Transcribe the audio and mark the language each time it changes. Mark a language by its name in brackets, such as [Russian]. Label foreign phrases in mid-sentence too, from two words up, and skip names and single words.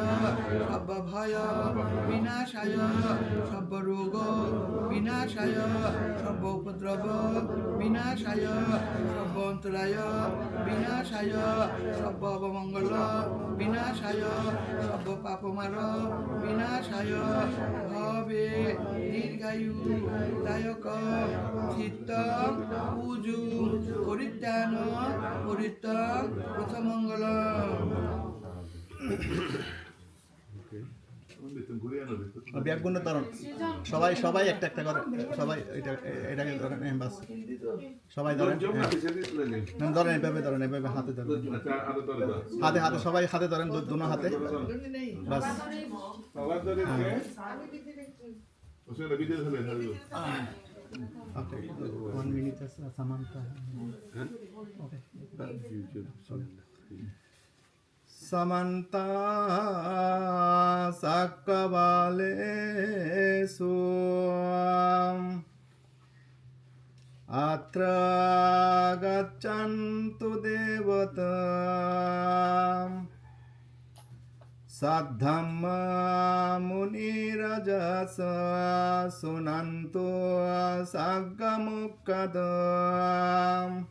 [Pali] Sabba Bhaya Vinashaya Sabba Roga Vinashaya Sabba Upadrava Vinashaya Sabba Antaraya Vinashaya Sabba Avamangala Vinashaya Sabba Papamara Vinashaya Bhave Dirgayu Dayaka Chitta Uju Koritana Korita Ruthamangala [Bangla] ব্যাগগুলো ধরুন সবাই সবাই একটা একটা করে সবাই এটাকে ধরেন বাস সবাই ধরেন ধরেন এভাবে হাতে ধরেন হাতে হাতে সবাই হাতে ধরেন দুনো হাতে বাস ওকে 1 মিনিট আছে সামান্তা ওকে Samanta [Pali] Sakkavalesu Atra Gaccantu Devata Saddhamma Muni Rajasa Sunantu Saggamukkadam